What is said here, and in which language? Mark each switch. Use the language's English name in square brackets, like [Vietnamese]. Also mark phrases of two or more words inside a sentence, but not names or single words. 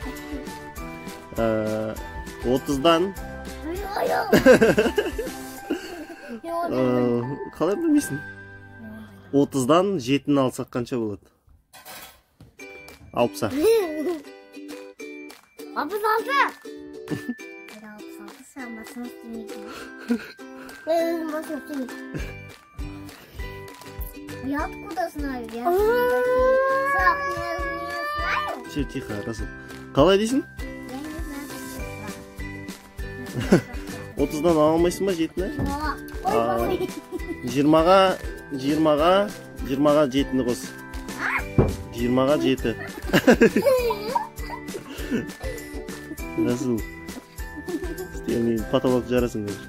[Kazakh] 30-дан қалай білмейсің? 30-дан 7-ні алсақ қанша болады? 60. 66. 66 сен басына істемейді. Өзім басына істемейді. [Russian] Я откуда знаю? Я сразу не знаю. Все, тихо, [Kazakh] Расул. Қалай дейсің? [Russian] Я не знаю. [Kazakh] 30-дан ала алмайсың ба 7-ні? 20-ға 7-ні қос. 20-ға 7. Расул. Сен патолог жарасың қазір.